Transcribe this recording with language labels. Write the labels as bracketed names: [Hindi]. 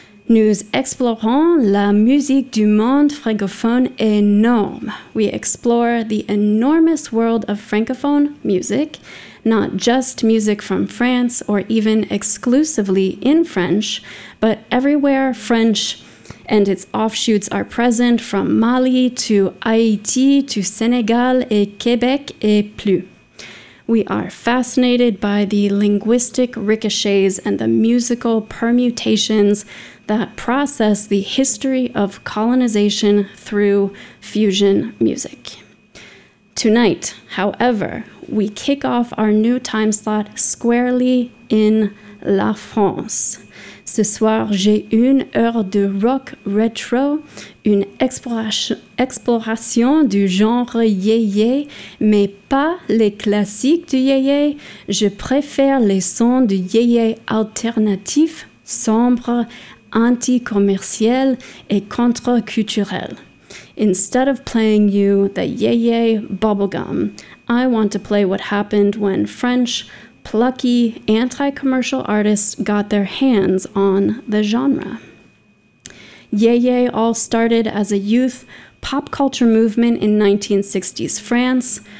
[French] Nous explorons la musique du monde francophone énorme. [English] We explore the enormous world of francophone music, not just music from France or even exclusively in French, but everywhere French and its offshoots are present, from Mali to Haiti to Senegal [French] et Québec et plus. [English] We are fascinated by the linguistic ricochets and the musical permutations that process the history of colonization through fusion music. Tonight, however, we kick off our new time slot squarely in La France. [French] Ce soir, j'ai une heure de rock retro, une exploration du genre yé-yé, mais pas les classiques du yé-yé. Je préfère les sons du yé-yé alternatif, sombre, anti-commercial et contre-culturel. [English] Instead of playing you the yé-yé bubblegum, I want to play what happened when French, plucky, anti-commercial artists got their hands on the genre. Yé-yé all started as a youth pop culture movement in 1960s France.